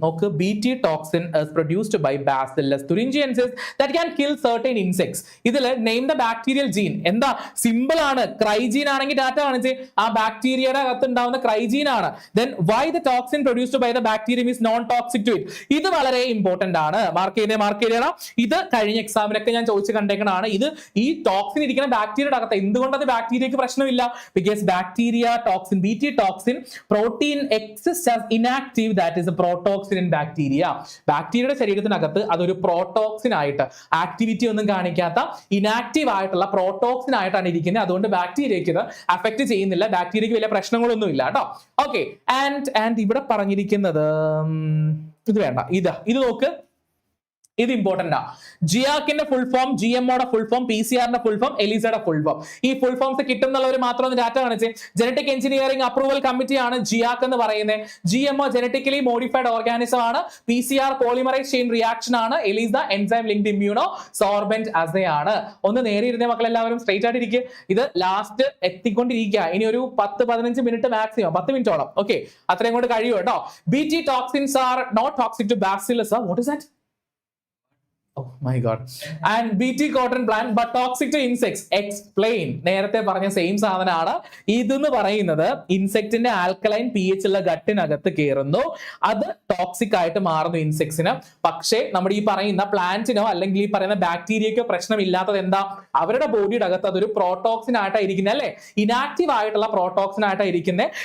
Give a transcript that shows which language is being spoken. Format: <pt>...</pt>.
<en>Okay, BT toxin is produced by Bacillus thuringiensis that can kill certain insects.</en> <ml>ഇതിൽ</ml> <en>name the bacterial gene.</en> <ml>എന്താ? Simple ആണ്. ക്രൈജീൻ ആണെങ്കിൽ data കാണിച്ച്. ആ ബാക്ടീരിയയുടെ അകത്ത് ഉണ്ടാവുന്ന ക്രൈജീൻ ആണ്.</ml> <en>Then why the toxin produced by the bacterium is non toxic to it?</en> <ml>ഇത് വളരെ ഇമ്പോർട്ടന്റ് ആണ്. മാർക്ക് ചെയ്യണം. ഇത് കഴിഞ്ഞ എക്സാമിനൊക്കെ ഞാൻ ചോദിച്ചു കണ്ടേക്കണാണ്. ഇത് ഈ ടോക്സിൻ ഇരിക്കുന്ന ബാക്ടീരിയയുടെ അകത്ത്. എന്തുകൊണ്ടത് ബാക്ടീരിയക്ക് പ്രശ്നമില്ല?</ml> <en>Because bacteria toxin, BT toxin, protein exists as inactive, that is a protoxin in bacteria.</en> <ml>ബാക്ടീരിയയുടെ ശരീരത്തിനകത്ത് അതൊരു പ്രോട്ടോക്സിൻ ആയിട്ട്, ആക്ടിവിറ്റി ഒന്നും കാണിക്കാത്ത ഇനാക്റ്റീവ് ആയിട്ടുള്ള പ്രോട്ടോക്സിൻ ആയിട്ടാണ് ഇരിക്കുന്നത്. അതുകൊണ്ട് ബാക്ടീരിയക്ക് ഇത് അഫക്ട് ചെയ്യുന്നില്ല. ബാക്ടീരിയക്ക് വലിയ പ്രശ്നങ്ങളൊന്നും ഇല്ല കേട്ടോ. ഓക്കെ, ആൻഡ് ഇവിടെ പറഞ്ഞിരിക്കുന്നത് ഇത് വേണ്ട, ഇത് നോക്ക്. ഇത് ഇമ്പോർട്ടന്റ് ആ. ജിയാക്കിന്റെ full form, GMOയുടെ full form, PCR-ന്റെ full form, എലിസയുടെ full form. ഈ ഫുൾ ഫോംസ് കിട്ടുന്നുള്ളവർ മാത്രം ഒന്ന് ഡാറ്റ കാണിച്ച്. ജനറ്റിക് എഞ്ചിനീയറിംഗ് അപ്രൂവൽ കമ്മിറ്റി ആണ് ജിയാക്ക് എന്ന് പറയുന്നത്. GMO ജനറ്റിക്കലി മോഡിഫൈഡ് ഓർഗാനിസം ആണ്. PCR പോളിമറൈസ് ചെയിൻ റിയാക്ഷൻ ആണ്. Elisa enzyme linked immuno sorbent അസേ ആണ്. ഒന്ന് നേരെ ഇരുന്ന മക്കളെല്ലാവരും സ്ട്രൈറ്റ് ആയിട്ട് ഇരിക്കുക. ഇത് ലാസ്റ്റ് എത്തിക്കൊണ്ടിരിക്കുക. ഇനി ഒരു 10-15 മിനിറ്റ് മാക്സിമം, 10 മിനിറ്റോളം. ഓക്കെ, അത്രയും കൊണ്ട് കഴിയും കേട്ടോ.</ml> <en>BT toxins are not toxic to bacillus. What is that? Oh my god. And BT cotton plant but toxic to insects.</en> <ml>Explain. നേരത്തെ പറഞ്ഞ സെയിം സാധനമാണ്. ഇതെന്ന് പറയുന്നത് ഇൻസെക്റ്റിന്റെ ആൽക്കലൈൻ pH ഉള്ള ഗട്ടിനകത്ത് കയറുന്നു. അത് ടോക്സിക് ആയിട്ട് മാറുന്നു ഇൻസെക്ട്സിന്. പക്ഷേ നമ്മുടെ ഈ പറയുന്ന പ്ലാന്റിനോ അല്ലെങ്കിൽ ഈ പറയുന്ന ബാക്ടീരിയക്കോ പ്രശ്നമില്ലാത്തത് എന്താ? അവരുടെ ബോഡിയുടെ അകത്ത് അതൊരു പ്രോട്ടോക്സിൻ ആയിട്ടാണ് ഇരിക്കുന്നത് അല്ലേ? ഇനാക്റ്റീവ് ആയിട്ടുള്ള പ്രോട്ടോക്സിൻ ആയിട്ടാണ് ഇരിക്കുന്നത്.</ml>